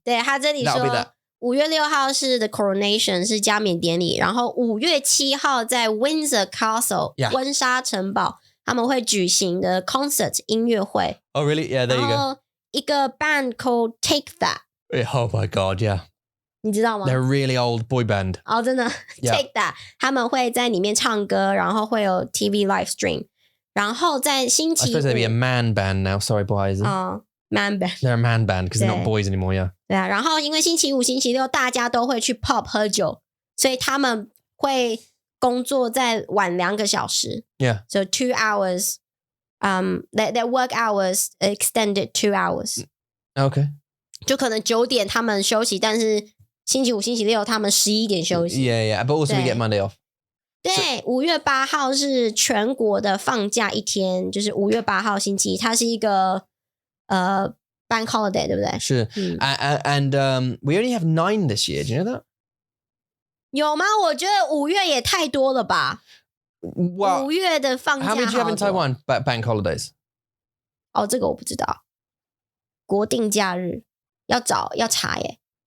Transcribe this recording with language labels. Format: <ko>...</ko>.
<zh>对他这里说 5月6号是</zh> <en>the coronation</en> <zh>是加冕典礼然后5月7号在 Windsor Castle 温莎城堡他们会举行的 concert 音乐会</zh> <en>Oh really? Yeah, there you go.</en> <zh>然后一个</zh> <en>band called Take That. Oh my God, yeah.</en> <zh>你知道吗</zh> <en>They're a really old boy band.</en> <zh>真的 Take That 他们会在里面唱歌然后会有</zh> <en>TV live stream</en> <zh>然后在星期</zh> <en>I suppose they'd be a man band now. Sorry, boys. Man band. They're a man band because they're not boys anymore, yeah.</en> <zh>对啊，然后因为星期5、星期6大家都会去 pub 喝酒，所以他们会工作再晚2个小时。</zh> <en>Yeah. So 2 hours, their work hours extended 2 hours. Okay.</en> <zh>就可能9点他们休息，但是星期5、星期6他们11点休息。</zh> <en>Yeah, but also we get Monday off.</en> <zh>对，5月8号是全国的放假一天，就是5月8号星期一，它是一个bank holiday， 对不对？是，</zh> <en>and we only have 9 this year. Do you know that?</en> <zh>有吗？我觉得5月也太多了吧。</zh> <en>Well,</en> <zh>5月的放假</zh> <en>how many do you have in Taiwan? Bank holidays?</en> <zh>这个我不知道。国定假日要查耶。</zh>